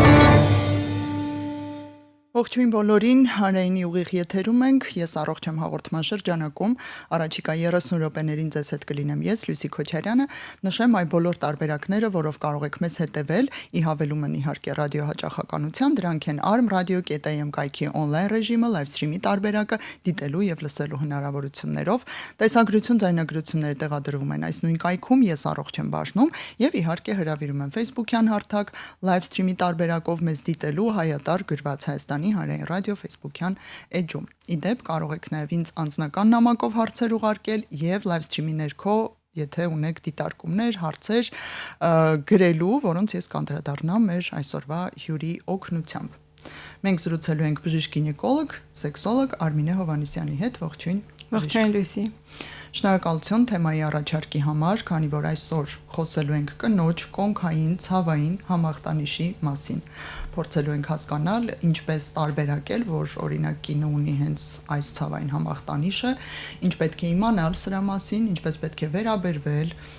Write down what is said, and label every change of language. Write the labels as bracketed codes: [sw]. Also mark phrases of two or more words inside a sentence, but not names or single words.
[hy] Ողջույն բոլորին, Հանրայինի ուղիղ եթերում ենք, ես առողջ եմ հաղորդման շրջանակում, առաջիկա 30 րոպեներին ձեզ հետ կլինեմ ես, Լուսի Քոչարյանը, նշեմ այ բոլոր տարբերակները, որով կարող եք մեզ հետևել, ի հավելումն իհարկե ռադիո հաճախականության, դրանք են ARM Radio.am կայքի on-line ռեժիմը, [en] live stream- [hy] ի տարբերակը, դիտելու եւ լսելու հնարավորություններով, տեսագրություն, ձայնագրությունները տեղադրվում են այս նույն կայքում, ես առողջ եմ բաժնում եւ իհարկե հրավիրում եմ Facebook-յան հարթակ, [en] live stream- [hy] ի տարբերակով մեզ դիտելու հայատար գրված Հայաստանի Հանրային ռադիո Facebook-յան էջում։ Իդեպ կարող եք նաև ինձ անձնական նամակով հարցեր ուղարկել եւ [en] live stream- [hy] ի ներքո, եթե ունեք դիտարկումներ, հարցեր գրելու, որոնց ես կանդրադառնամ մեր այսօրվա հյուրի օգնությամբ։ Մենք զրուցելու ենք բժիշկ-գինեկոլոգ, սեքսոլոգ Արմինե Հովհաննիսյանի հետ, ողջույն։ Ողջույն Լուսի։ Շնորհակալություն թեմայի առաջարկի համար, քանի որ այսօր խոսելու ենք կնոջ, կոնքային, ցավային համախտանիշի մասին։ Փորձելու ենք հասկանալ ինչպես տարբերակել, որ օրինակ կինը ունի հենց այս ցավային համախտանիշը, ինչ պետք է իմանալ սրա մասին, ինչպես պետք է վերաբերվել,